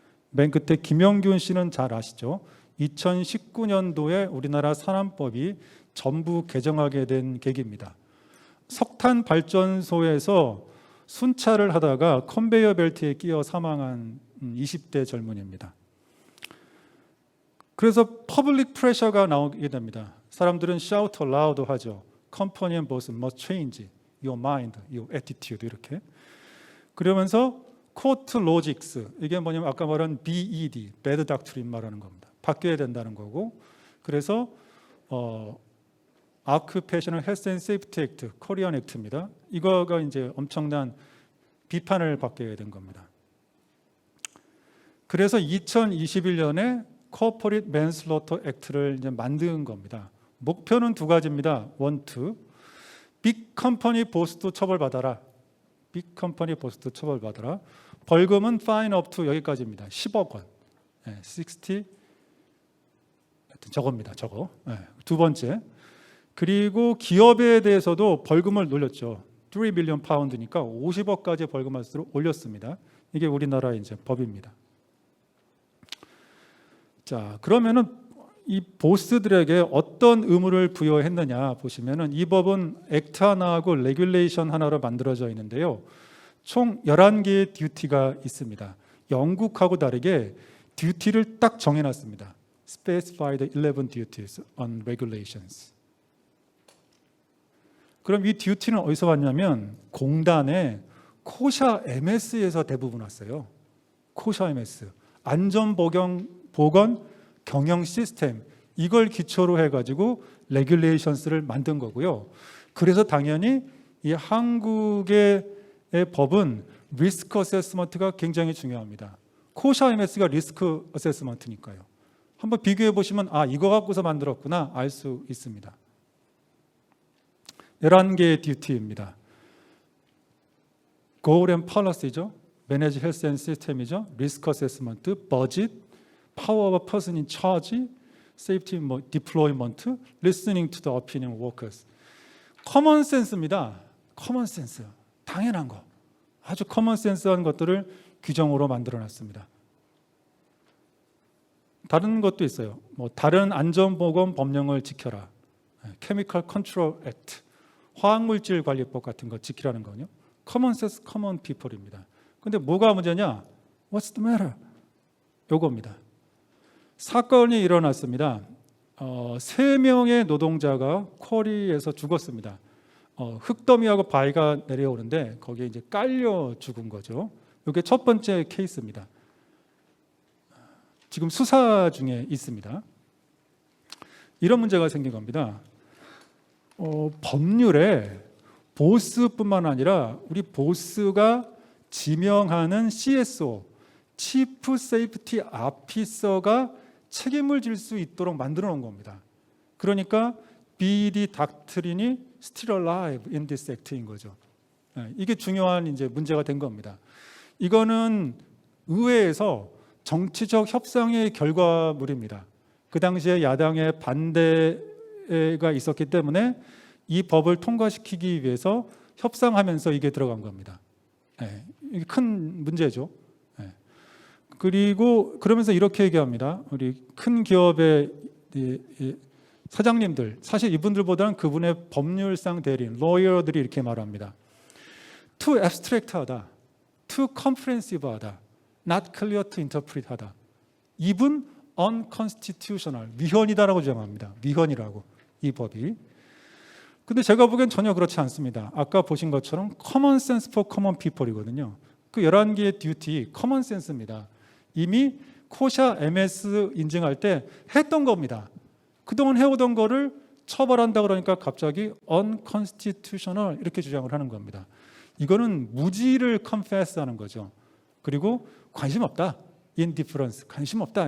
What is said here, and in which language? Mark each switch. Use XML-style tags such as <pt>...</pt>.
<ko>맨 끝에 김영균 씨는 잘 아시죠? 2019년도에 우리나라 산안법이 전부 개정하게 된 계기입니다. 석탄 발전소에서 순찰을 하다가 컨베이어 벨트에 끼어 사망한 20대 젊은이입니다. 그래서 퍼블릭 프레셔가 나오게 됩니다. 사람들은</ko> <en>shout aloud</en> <ko>하죠.</ko> <en>Company and boss must change your mind, your attitude</en> <ko>이렇게. 그러면서</ko> <en>court logics</en> <ko>이게 뭐냐면 아까 말한 BED,</ko> <en>bad doctrine</en> <ko>말하는 겁니다. 바뀌어야 된다는 거고. 그래서 Occupational Health and Safety Act, 코리안 액트입니다. 이거가 이제 엄청난 비판을 받게 된 겁니다. 그래서 2021년에 Corporate Manslaughter Act를 이제 만든 겁니다. 목표는 두 가지입니다.</ko> <en>one, two.</en> <ko>빅 컴퍼니 보스도 처벌받아라. 빅 컴퍼니 보스도 처벌받아라. 벌금은</ko> <en>fine up to</en> <ko>여기까지입니다. 10억 원. 60. 저겁니다. 저거. 두 번째. 그리고 기업에 대해서도 벌금을 올렸죠. 3 빌리언 파운드니까 50억까지 벌금을 올렸습니다. 이게 우리나라 이제 법입니다. 자, 그러면은 이 보스들에게 어떤 의무를 부여했느냐 보시면은 이 법은 액트 하나하고 레귤레이션 하나로 만들어져 있는데요. 총 11개의 듀티가 있습니다. 영국하고 다르게 듀티를 딱 정해놨습니다.</ko> <en>Specified 11 duties on regulations.</en> <ko>그럼 이 듀티는 어디서 왔냐면 공단의 코샤 MS에서 대부분 왔어요. 코샤 MS. 안전보건 경영 시스템 이걸 기초로 해가지고 레귤레이션스를 만든 거고요. 그래서 당연히 이 한국의 법은 리스크 어세스먼트가 굉장히 중요합니다. 코샤 MS가 리스크 어세스먼트니까요. 한번 비교해 보시면 아 이거 갖고서 만들었구나 알 수 있습니다. 11개의 듀티입니다.</ko> <en>Goal and Policy죠. Manage Health and System이죠. Risk Assessment, Budget, Power of Person in Charge, Safety Deployment, Listening to the Opinion Workers.</en> <ko>커먼 센스입니다. 커먼 센스. 당연한 거. 아주 커먼 센스한 것들을 규정으로 만들어놨습니다. 다른 것도 있어요. 다른 안전보건 법령을 지켜라. Chemical Control Act, 화학물질 관리법 같은 거 지키라는 거요.</ko> <en>Common sense, common people입니다.</en> <ko>근데 뭐가 문제냐?</ko> <en>What's the matter?</en> <ko>요겁니다. 사건이 일어났습니다. 3명의 노동자가 쿼리에서 죽었습니다. 흙더미하고 바위가 내려오는데 거기에 이제 깔려 죽은 거죠. 이게 첫 번째 케이스입니다. 지금 수사 중에 있습니다. 이런 문제가 생긴 겁니다. 법률에 보스뿐만 아니라 우리 보스가 지명하는 CSO, Chief Safety Officer가 책임을 질 수 있도록 만들어 놓은 겁니다. 그러니까 BED 닥트린이</ko> <en>still alive in this act</en> <ko>인 거죠. 이게 중요한 이제 문제가 된 겁니다. 이거는 의회에서 정치적 협상의 결과물입니다. 그 당시에 야당의 반대가 있었기 때문에 이 법을 통과시키기 위해서 협상하면서 이게 들어간 겁니다. 이게 큰 문제죠. 그리고 그러면서 이렇게 얘기합니다. 우리 큰 기업의 사장님들, 사실 이분들보다는 그분의 법률상 대리인, 로이어들이 이렇게 말합니다.</ko> <en>Too abstract</en> <ko>하다,</ko> <en>too comprehensive</en> <ko>하다,</ko> <en>not clear to interpret</en> <ko>하다. 이분 unconstitutional, 위헌이다라고 주장합니다. 위헌이라고, 이 법이. 근데 제가 보기엔 전혀 그렇지 않습니다. 아까 보신 것처럼</ko> <en>common sense for common people</en> <ko>이거든요. 그 11개의 듀티, common sense입니다. 이미 코샤 MS 인증할 때 했던 겁니다. 그동안 해오던 거를 처벌한다 그러니까 갑자기 unconstitutional 이렇게 주장을 하는 겁니다. 이거는 무지를 confess 하는 거죠. 그리고 관심 없다, indifference, 관심 없다.</ko>